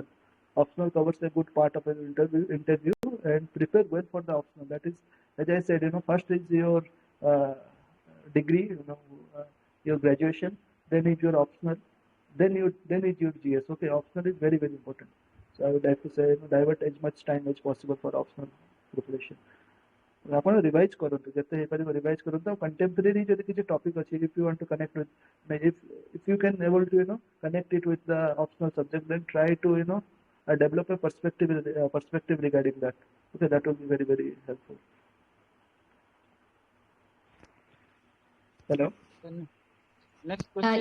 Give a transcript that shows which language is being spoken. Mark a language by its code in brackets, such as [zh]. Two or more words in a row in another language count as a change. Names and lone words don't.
[en] Optional covers a good part of an interview and prepare well for the optional. That is, as I said, first is your uh, degree, your graduation, then is your optional, then is your GS. Okay, optional is very very important. So I would like to say, divert as much time as possible for optional preparation. [or] ଆପଣ ରିଭାଇଜ୍ କରନ୍ତୁ ଯେତେ ହେଇପାରିବ ରିଭାଇଜ୍ କରନ୍ତୁ ଆଉ କଣ୍ଟେମ୍ପୋରାରୀ ଯଦି କିଛି ଟପିକ୍ ଅଛି [en] if you want to connect with if you can able to connect it with the optional subject then try to develop a perspective regarding that. Okay, that will be very very helpful. Hello. Next question.